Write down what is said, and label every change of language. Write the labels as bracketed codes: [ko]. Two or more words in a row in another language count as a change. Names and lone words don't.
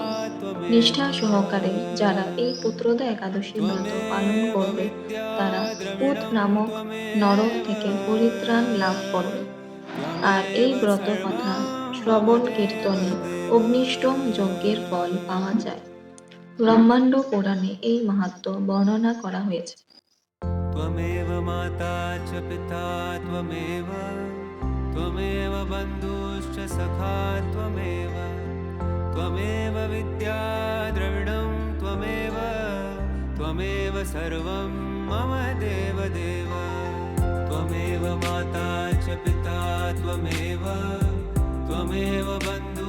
[bn] নিষ্ঠা সহকারে যারা এই পুত্রদা একাদশী ব্রত পালন করবে, তারা পুত নামক নরক থেকে পরিত্রাণ লাভ করবে। আর এই ব্রত কথা শ্রবণ কীর্তনে অগ্নিষ্টম যজ্ঞের ফল পাওয়া যায়। ব্রহ্মাণ্ড পুরাণে এই মাহাত্ম্য বর্ণনা করা হয়েছে। [sa] त्वमेव माता च पिता त्वमेव त्वमेव बन्धुश्च सखा त्वमेव त्वमेव विद्या द्रविणं त्वमेव त्वमेव सर्वं मम देवदेव त्वमेव माता च पिता त्वमेव त्वमेव बन्धुश्च